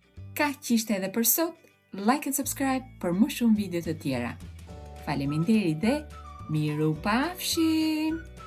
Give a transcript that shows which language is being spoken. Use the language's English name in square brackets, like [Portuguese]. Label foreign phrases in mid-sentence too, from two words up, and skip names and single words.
[Albanian] Kaq ishte edhe për sot. [English] Like and subscribe [Albanian] për më shumë video të tjera. Faleminderit dhe miru pafshim!